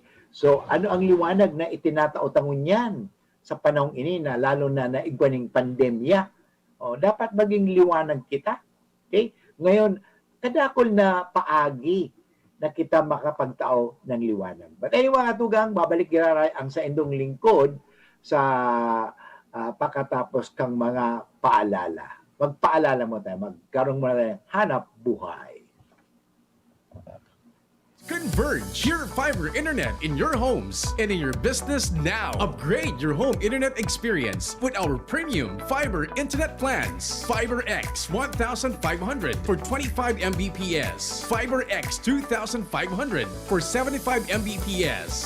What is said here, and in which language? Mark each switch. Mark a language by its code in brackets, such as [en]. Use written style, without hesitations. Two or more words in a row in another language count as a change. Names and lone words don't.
[bik] So, ano ang liwanag na itinatao tangon yan sa panahong ini na lalo na naigwaning pandemya? Dapat maging liwanag kita. Okay? Ngayon, kadakol na paagi na kita makapagtao ng liwanag. [en] But anyway, [bik] mga tugang, babalik giraray ang sa indong lingkod sa pakatapos kang mga paalala. [tl] Magpaalala mo tayo, magkaroon mo na tayo hanap buhay. [en] Converge your fiber internet in your homes and in your business now. Upgrade your home internet experience with our premium fiber internet plans. Fiber X 1500 for 25 Mbps. Fiber X 2500 for 75 Mbps.